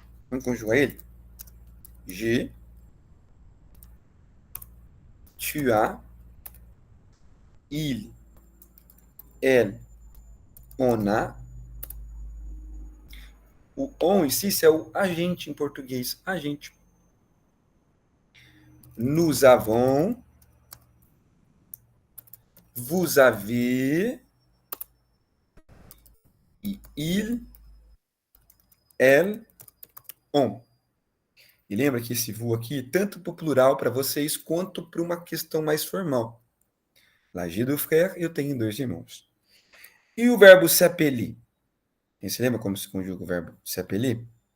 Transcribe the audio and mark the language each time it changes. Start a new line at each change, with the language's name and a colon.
Portuguese: Vamos conjugar ele?
French: J'ai, tu as, il, elle, on a.
Portuguese: O on em si é o agente em português. Agente.
French: Nous avons, vous avez, e il, elle, on.
Portuguese: E lembra que esse vous aqui, tanto para o plural para vocês, quanto para uma questão mais formal. Lá,
French: j'ai deux frères,
Portuguese: eu tenho dois irmãos. E o verbo se appeler? Você lembra como se conjuga o verbo se appeler?